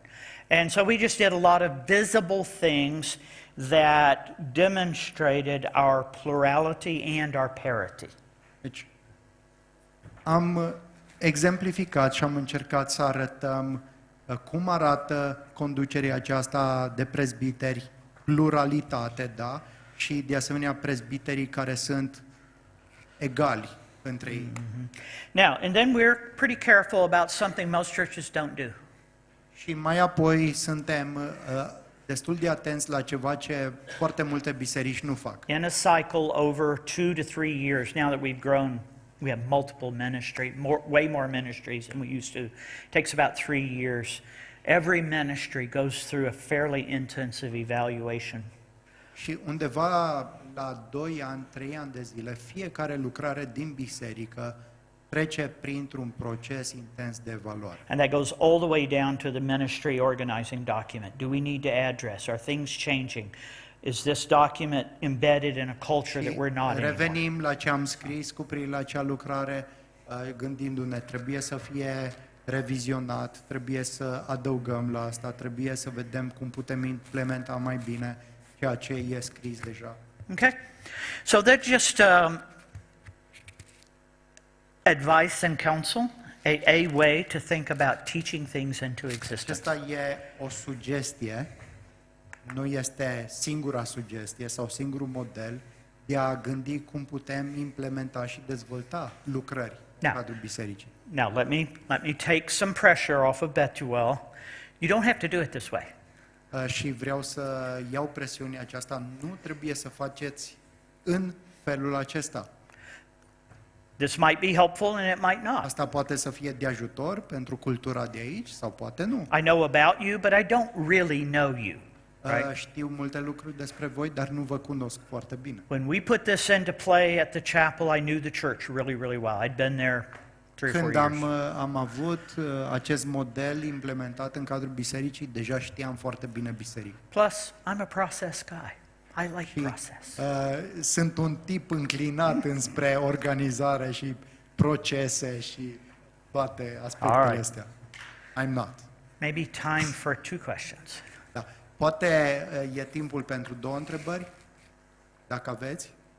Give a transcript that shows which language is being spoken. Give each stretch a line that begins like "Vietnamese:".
English: right, and so we just did a lot of visible things that demonstrated our plurality and our parity.
Romanian: Deci, am exemplificat și am încercat să arătăm cum arată conducerea aceasta de prezbiteri, pluralitate, da? Și de asemenea prezbiterii care sunt egali între ei.
English: Now, and then we're pretty careful about something most churches don't do.
Romanian: Și mai apoi suntem destul de atenți la ceva ce foarte multe biserici nu fac.
English: In a cycle over 2 to 3 years, now that we've grown, we have multiple ministry, way more ministries than we used to. It takes about 3 years. Every ministry goes through a fairly intensive evaluation.
Romanian: Și undeva la 2 ani, 3 ani de zile, fiecare lucrare din biserică trece printr-un proces intens de evaluare.
English: And that goes all the way down to the ministry organizing document. Do we need to address? Are things changing? Is this document embedded in a culture that we're not anymore?
Romanian: Revenim la ce am scris cu privire la acea lucrare, gândindu-ne, trebuie să fie revizionat, trebuie să adăugăm la asta, trebuie să vedem cum putem implementa mai bine ceea ce e scris deja.
English: Okay? So that's just advice and counsel, a way to think about teaching things into existence.
Romanian: Acesta e o sugestie, nu este singura sugestie sau singurul model de a gândi cum putem implementa și dezvolta lucrări în Da. cadrul bisericii.
English: Now, let me take some pressure off of Betuel. You don't have to do it this way.
Romanian: Și vreau să iau presiunea aceasta, nu trebuie să faceți în felul acesta.
English: This might be helpful and it might not.
Romanian: Asta poate să fie de ajutor pentru cultura de aici sau poate nu.
English: I know about you, but I don't really know you. Right?
Romanian: Știu multe lucruri despre voi, dar nu vă cunosc foarte bine.
English: When we put this into play at the chapel, I knew the church really, really well. I'd been there 3 or 4
Romanian: Când
English: years.
Romanian: am avut acest model implementat în cadrul bisericii, deja știam foarte bine biserica.
English: Plus, I'm a process guy. I like
Romanian: Și
English: process.
Romanian: sunt un tip înclinat înspre organizare și procese și toate aspectele
English: Alright.
Romanian: astea.
English: I'm not. Maybe time for 2 questions.
Romanian: Da. Poate e timpul pentru 2 întrebări, dacă aveți.